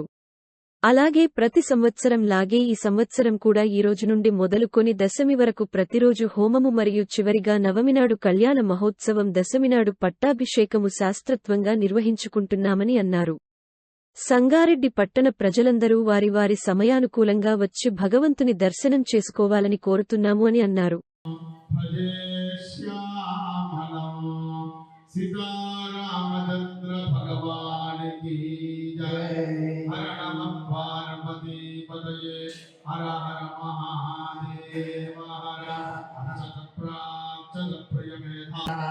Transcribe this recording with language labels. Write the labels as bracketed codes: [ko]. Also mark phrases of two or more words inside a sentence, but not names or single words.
[te] అలాగే ప్రతి సంవత్సరం లాగే ఈ సంవత్సరం కూడా ఈ రోజు నుండి మొదలుకొని దశమి వరకు ప్రతిరోజు హోమము మరియు చివరిగా నవమినాడు కళ్యాణ మహోత్సవం, దశమినాడు పట్టాభిషేకము శాస్త్రత్వంగా నిర్వహించుకుంటున్నామని అన్నారు. సంగారెడ్డి పట్టణ ప్రజలందరూ వారి వారి సమయానుకూలంగా వచ్చి భగవంతుని దర్శనం చేసుకోవాలని కోరుతున్నాము అని అన్నారు. [hi] सीतारामचंद्र भगवान की जय। [sa] हर नमः पार्वती पतये, हर हर महादेव, हर सतप्राप्त प्रियमेधा।